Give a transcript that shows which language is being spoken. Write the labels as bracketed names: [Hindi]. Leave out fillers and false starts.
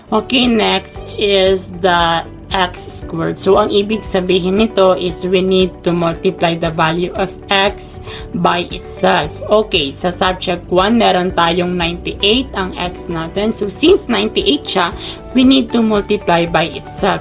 [English] Okay, next is the x squared. So, [Filipino] ang ibig sabihin nito [English] is we need to multiply the value of x by itself. [Filipino] Okay, sa subject 1, meron tayong 98 ang x natin. [English] So, since 98 siya, we need to multiply by itself.